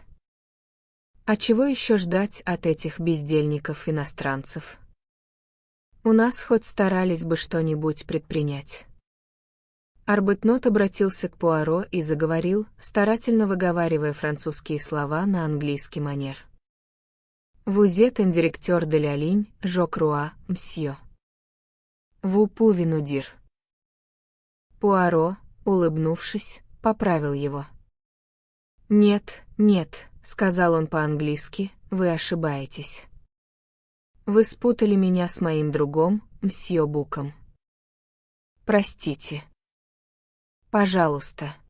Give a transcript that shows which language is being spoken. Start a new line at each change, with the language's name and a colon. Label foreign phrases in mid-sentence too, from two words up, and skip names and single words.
Russian: А чего еще ждать от этих бездельников-иностранцев? У нас хоть старались бы что-нибудь предпринять». Арбутнот обратился к Пуаро и заговорил, старательно выговаривая французские слова на английский манер.
French: «Vous êtes un directeur de la ligne, je crois, monsieur. Vous pouvez nous dire».
Russian: Пуаро, улыбнувшись, поправил его. «Нет, нет», — сказал он по-английски, — «вы ошибаетесь. Вы спутали меня с моим другом, мсье Буком. Простите. Пожалуйста.